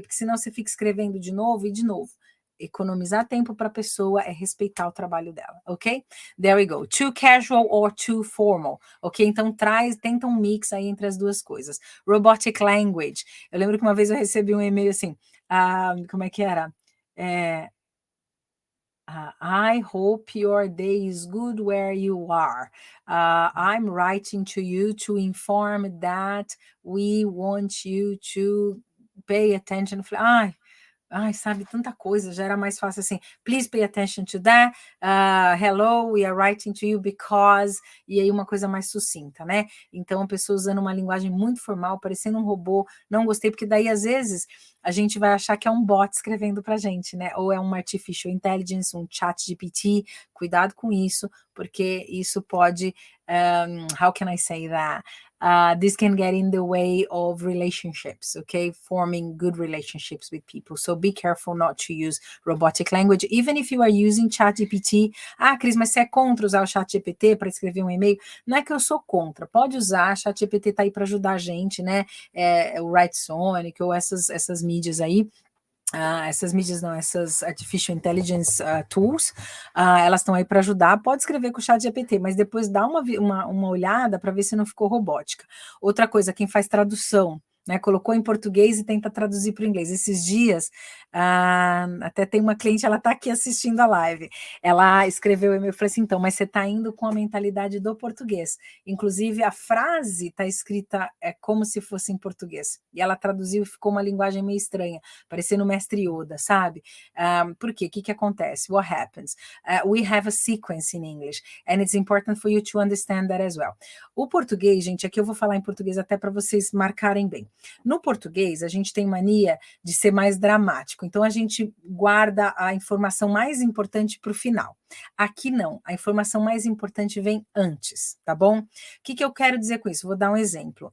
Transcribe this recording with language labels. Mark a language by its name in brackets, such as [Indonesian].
[Portuguese] Porque senão você fica escrevendo de novo e de novo. Economizar tempo para a pessoa é respeitar o trabalho dela, ok? [English] There we go. Too casual or too formal, ok? [Portuguese] Então tenta um mix aí entre as duas coisas. [English] Robotic language. [Portuguese] Eu lembro que uma vez eu recebi um e-mail assim, como é que era? [English] I hope your day is good where you are. I'm writing to you to inform that we want you to pay attention. [Portuguese] Sabe, tanta coisa, já era mais fácil assim, [English] please pay attention to that, hello, we are writing to you because, [Portuguese] e aí uma coisa mais sucinta, né? Então, a pessoa usando uma linguagem muito formal, parecendo um robô, não gostei, porque daí, às vezes, a gente vai achar que é um bot escrevendo pra gente, né? Ou é uma artificial intelligence, um chat GPT, cuidado com isso, porque isso pode, [English] how can I say that? This can get in the way of relationships, okay? Forming good relationships with people. So be careful not to use robotic language, even if you are using ChatGPT. [Portuguese] Cris, mas você é contra usar o ChatGPT para escrever um e-mail? Não é que eu sou contra, pode usar, ChatGPT tá aí para ajudar a gente, né? O Writesonic ou essas mídias aí. Essas mídias não, essas Artificial Intelligence Tools, elas estão aí para ajudar, pode escrever com o chat GPT, mas depois dá uma olhada para ver se não ficou robótica. Outra coisa, quem faz tradução, né, colocou em português e tenta traduzir para o inglês. Esses dias, até tem uma cliente, ela está aqui assistindo a live, ela escreveu e-mail, eu falei assim, então, mas você está indo com a mentalidade do português, inclusive a frase está escrita como se fosse em português, e ela traduziu e ficou uma linguagem meio estranha, parecendo o mestre Yoda, sabe? Por quê? O que acontece? [English] What happens? We have a sequence in English, and it's important for you to understand that as well. [Portuguese] O português, gente, aqui eu vou falar em português até para vocês marcarem bem. No português, a gente tem mania de ser mais dramático, então a gente guarda a informação mais importante para o final. Aqui não, a informação mais importante vem antes, tá bom? O que eu quero dizer com isso? Vou dar um exemplo.